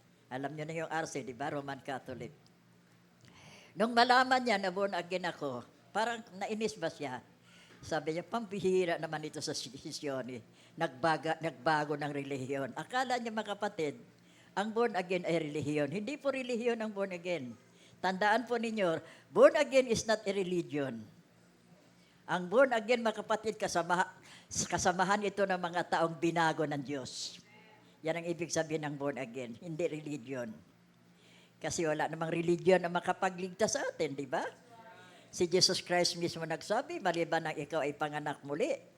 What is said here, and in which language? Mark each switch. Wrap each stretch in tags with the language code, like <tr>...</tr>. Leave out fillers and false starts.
<tl>Alam niyo na yung RC, di ba? Roman Catholic. Nung malaman niya na born again ako, parang nainis ba siya? Sabi niya, pambihira naman ito sa sisyon. Nagbago ng relihiyon. Akala niya, mga kapatid, ang born again ay relihiyon. Hindi po relihiyon ang born again.</tl> <en>Tandaan po ninyo, born again is not a religion.</en> <tl>Ang born again, mga kapatid, kasamahan ito ng mga taong binago ng Diyos. Yan ang ibig sabihin ng born again, hindi religion. Kasi wala namang religion na makapagligtas sa atin, di ba? Si Jesus Christ mismo nagsabi, maliban na ikaw ay panganak muli.</tl>